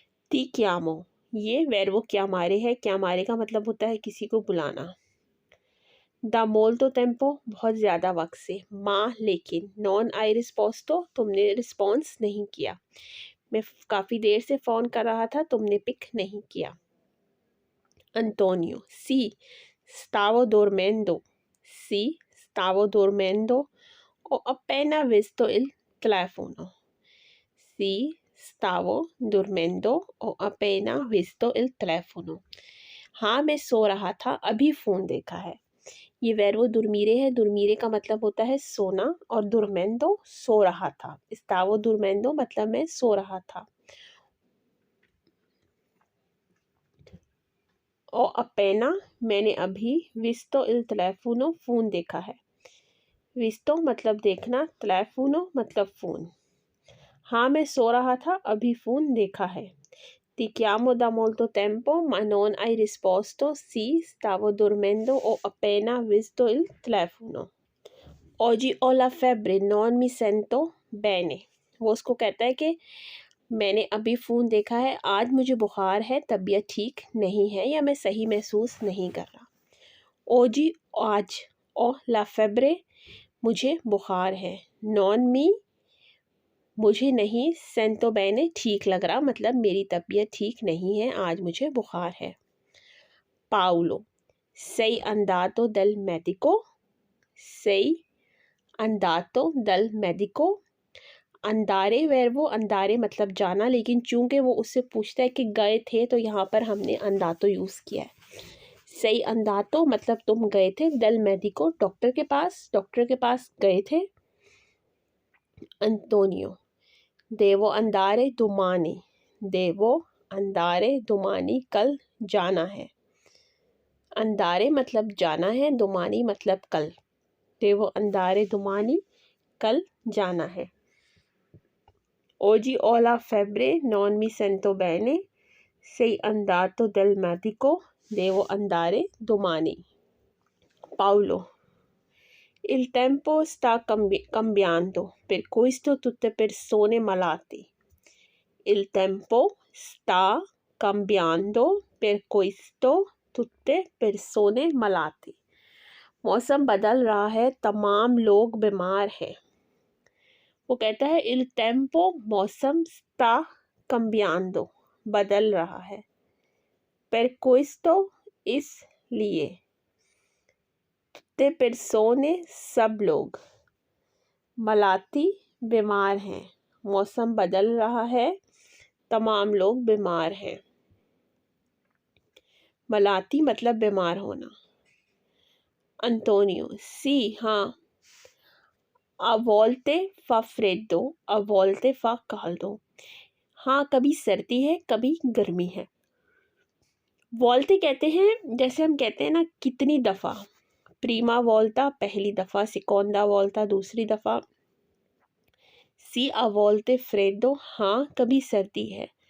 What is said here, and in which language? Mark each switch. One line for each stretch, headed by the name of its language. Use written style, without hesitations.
Italian: ti chiamo
Hindi: ये वर्बो क्या मारे है, क्या मारे का मतलब होता है किसी को बुलाना।
Italian: da molto tempo
Hindi: बहुत ज़्यादा वक्त से, माँ लेकिन,
Italian: नॉन आई रिस्पॉन्स
Hindi: तो तुमने रिस्पॉन्स नहीं किया, मैं काफ़ी देर से फ़ोन कर रहा था तुमने पिक नहीं किया।
Italian: Antonio, sì, stavo dormendo, sì, stavo dormendo, ho appena visto il telefono, sì, stavo dormendo, ho appena visto il telefono।
Hindi: हाँ मैं सो रहा था, अभी फ़ोन देखा है। ये वर्बो दुर्मीरे है, दुर्मीरे का मतलब होता है सोना, और दुर्मेंदो सो रहा था,
Italian: स्टावो दुर्मेंदो
Hindi: मतलब मैं सो रहा था। और अपेना मैंने अभी,
Italian: विस्तो इल तलेफोनो
Hindi: फ़ोन देखा है, विस्तो मतलब देखना, तलेफोनो मतलब फ़ोन। हाँ मैं सो रहा था अभी फ़ोन देखा है।
Italian: ti chiamo da molto tempo ma non hai risposto, sì stavo dormendo, ho appena visto il telefono। oggi ho la febbre non mi sento bene।
Hindi: वो उसको कहता है कि मैंने अभी फ़ोन देखा है, आज मुझे बुखार है, तबीयत ठीक नहीं है या मैं सही महसूस नहीं कर रहा। ओजी आज,
Italian: ओ ला फेब्रे
Hindi: मुझे बुखार है, नॉन मी मुझे नहीं,
Italian: सेंतो बैने
Hindi: ठीक लग रहा मतलब मेरी तबीयत ठीक नहीं है, आज मुझे बुखार है।
Italian: पाउलो, sei andato dal medico, sei andato dal medico।
Hindi: अंदारे वर्बो अंदारे मतलब जाना, लेकिन चूंकि वो उससे पूछता है कि गए थे तो यहाँ पर हमने अंदातो यूज़ किया है। सही अंदातो मतलब तुम गए थे, दल मेडिको डॉक्टर के पास गए थे।
Italian: अंतोनियो, देवो अंदारे दुमाने, देवो अंदारे दुमानी
Hindi: कल जाना है। अंदारे मतलब जाना है, दुमानी मतलब कल। देवो अंदारे दुमानी कल जाना है।
Italian: Oggi ho la febbre, non mi sento bene. Sei andato dal medico? Devo andare domani. Paolo, il tempo sta cambiando, per questo tutte persone malate. Il tempo sta cambiando, per questo tutte persone malate.
Hindi: मौसम बदल रहा है, तमाम लोग बीमार हैं। वो कहता है इल टेम्पो मौसम
Italian: स्टा cambiando
Hindi: बदल रहा है।
Italian: per questo
Hindi: इसलिए।
Italian: tutte persone
Hindi: सब लोग। malati बीमार हैं। मौसम बदल रहा है, तमाम लोग बीमार हैं। malati मतलब बीमार होना। अंतोनियो सी हाँ।
Italian: a volte fa freddo, a volte fa caldo.
Hindi: हाँ, कभी सर्दी है, कभी गर्मी है। वोल्ते कहते हैं, जैसे हम कहते हैं ना कितनी दफ़ा।
Italian: प्रीमा वोल्टा
Hindi: पहली दफ़ा,
Italian: सिकोंदा वोल्टा
Hindi: दूसरी दफ़ा।
Italian: सी a volte freddo
Hindi: हाँ कभी सर्दी है।